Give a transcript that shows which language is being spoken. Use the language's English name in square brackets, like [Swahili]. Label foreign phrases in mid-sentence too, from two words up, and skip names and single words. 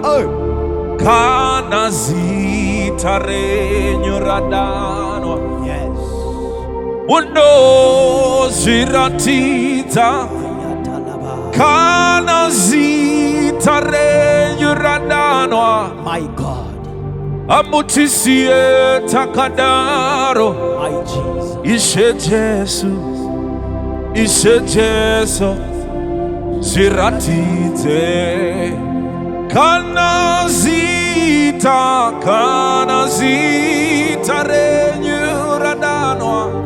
[Shona] Kana zita renyu radanwa. [English] Yes. [Shona] Mundo ziratita. Kana zita renyu radanwa. [English] My God. [Shona] Amutisie takadaro. [English] My Jesus. [Shona] Ishe Jesu, Ishe Jesu, ziratite. Kana zita renyu radanwa.